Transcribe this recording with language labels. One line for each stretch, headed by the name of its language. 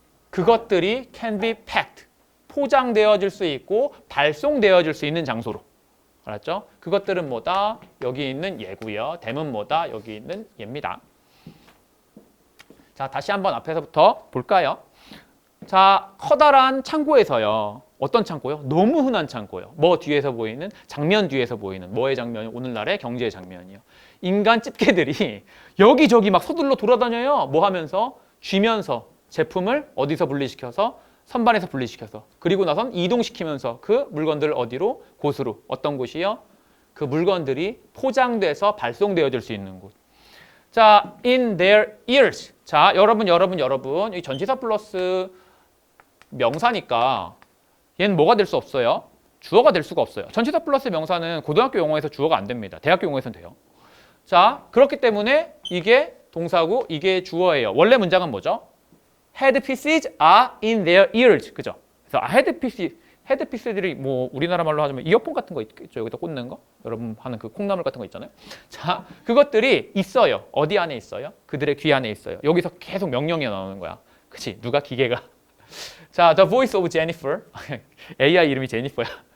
Korean: 그것들이
English: can be packed.
Korean: 포장되어질 수 있고 발송되어질 수 있는 장소로. 알았죠? 그것들은 뭐다? 여기 있는 얘고요. 댐은 뭐다? 여기 있는 얘입니다. 자, 다시 한번 앞에서부터 볼까요? 자, 커다란 창고에서요. 어떤 창고요? 너무 흔한 창고요. 뭐 뒤에서 보이는? 장면 뒤에서 보이는. 뭐의 장면이? 오늘날의 경제의 장면이요. 인간 집게들이 여기저기 막 서둘러 돌아다녀요. 뭐 하면서? 쥐면서 제품을 어디서 분리시켜서? 선반에서 분리시켜서. 그리고 나선 이동시키면서 그 물건들을 어디로? 곳으로. 어떤 곳이요? 그 물건들이 포장돼서 발송되어질 수 있는 곳. 자,
English: in their ears.
Korean: 자, 여러분. 이 전치사 플러스 명사니까 얘는 뭐가 될 수 없어요? 주어가 될 수가 없어요. 전치사 플러스 명사는 고등학교 용어에서 주어가 안 됩니다. 대학교 용어에서는 돼요. 자, 그렇기 때문에 이게 동사고 이게 주어예요. 원래 문장은 뭐죠?
English: Headpieces are in their ears.
Korean: 그죠? 그래서 헤드피스들이 뭐 우리나라 말로 하자면 이어폰 같은 거 있죠. 여기다 꽂는 거. 여러분 하는 그 콩나물 같은 거 있잖아요. 자, 그것들이 있어요. 어디 안에 있어요? 그들의 귀 안에 있어요. 여기서 계속 명령이 나오는 거야. 그치? 누가 기계가. 자, The Voice of Jennifer. AI 이름이 제니퍼야.